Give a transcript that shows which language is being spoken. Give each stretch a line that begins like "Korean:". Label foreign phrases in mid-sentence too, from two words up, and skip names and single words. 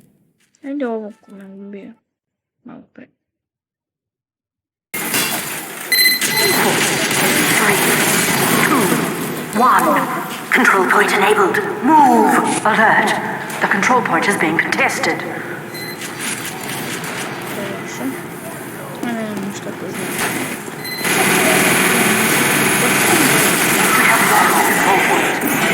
Serbian: Ajde ovo ko me ubije. Malo pre. 3, 2, 1.
English: Control point enabled. Move! Alert! The control point is being contested.
Serbian: Ne znam šta to znači.
English: We have lost the control point.